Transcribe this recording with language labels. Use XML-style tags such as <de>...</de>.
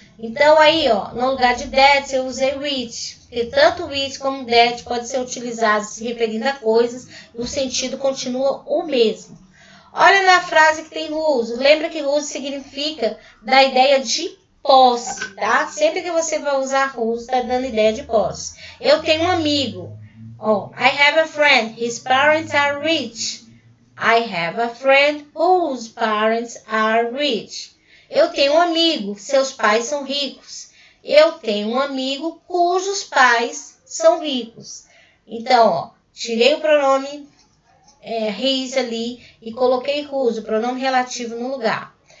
<pt>Então aí, ó, no lugar de that eu usei which. Porque tanto which como that pode ser utilizado se referindo a coisas e o sentido continua o mesmo. Olha na frase que tem whose. Lembra que whose significa da ideia de posse, tá? Sempre que você vai usar whose, tá dando ideia de posse. Eu tenho um amigo.</pt> <en>Oh, I have a friend. His parents are rich. I have a friend whose parents are rich.</en> <pt>Eu tenho um amigo. Seus pais são ricos. Eu tenho um amigo cujos pais são ricos. Então, ó, tirei o pronome his ali e coloquei whose, o pronome relativo no lugar.</pt>